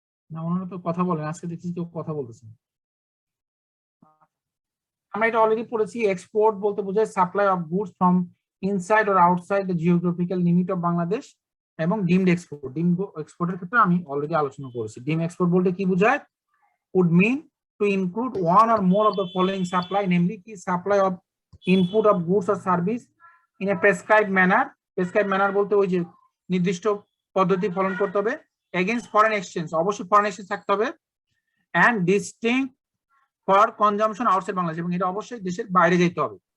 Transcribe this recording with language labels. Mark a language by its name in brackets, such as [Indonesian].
[Bangla] না, ওনারা তো কথা বলেন, আজকে দেখছি কেউ কথা বলতেছে। আমরা এটা অলরেডি পড়েছি। এক্সপোর্ট বলতে বোঝায় [English] Supply of goods from inside or outside the geographical limit of Bangladesh, এবং deemed export. [Bangla] ডিমড এক্সপোর্টের ক্ষেত্রে আমি অলরেডি আলোচনা করেছি। ডিম এক্সপোর্ট বলতে কি বোঝায়? [English] would mean to include one or more of the following supply, namely কি supply of input of goods or service in a prescribed manner. [Bangla] Prescribed manner বলতে ওই যে নির্দিষ্ট পদ্ধতি ফলো করতে হবে, [English] against foreign exchange, [Bangla] অবশ্যই ফরেন এক্সচেঞ্জ থাকতে হবে, [English] and distinct for consumption outside Bangladesh, [Bangla] এবং এটা অবশ্যই দেশের বাইরে যেতে হবে।